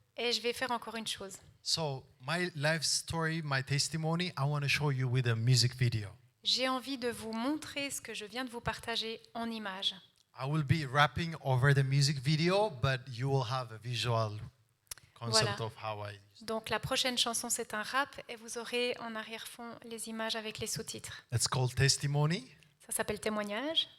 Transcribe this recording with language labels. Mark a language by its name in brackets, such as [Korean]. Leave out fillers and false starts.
[French] Et je vais faire encore une chose. [English] So, my life story, my testimony, I want to show you with a music video. [French] J'ai envie de vous montrer ce que je viens de vous partager en images. [English] I will be rapping over the music video, but you will have a visual concept [French] Voilà. [English] of how I. [French] Donc la prochaine chanson, c'est un rap et vous aurez en arrière-fond les images avec les sous-titres. [English] It's called Testimony. [French] Ça s'appelle Témoignage.